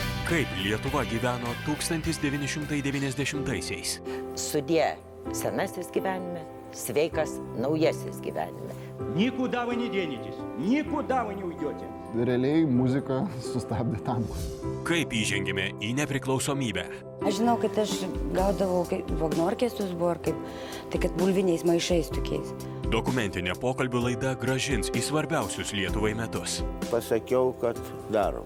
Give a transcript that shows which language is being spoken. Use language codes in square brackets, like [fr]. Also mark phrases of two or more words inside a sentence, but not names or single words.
[lt] Kaip Lietuva gyveno 1990-aisiais. Sudie senasis gyvenime, sveikas naujasis gyvenime. [ru] Никуда вы не денетесь, никуда вы не уйдете. [lt] Realiai muzika sustabdė tankus. Kaip įžengėme į nepriklausomybę. Aš žinau, kad aš gaudavau vagnorkėsius buvo, tai kad bulviniais maišais tokiais. Dokumentinė pokalbių laida grąžins į svarbiausius Lietuvai metus. Pasakiau, kad darom.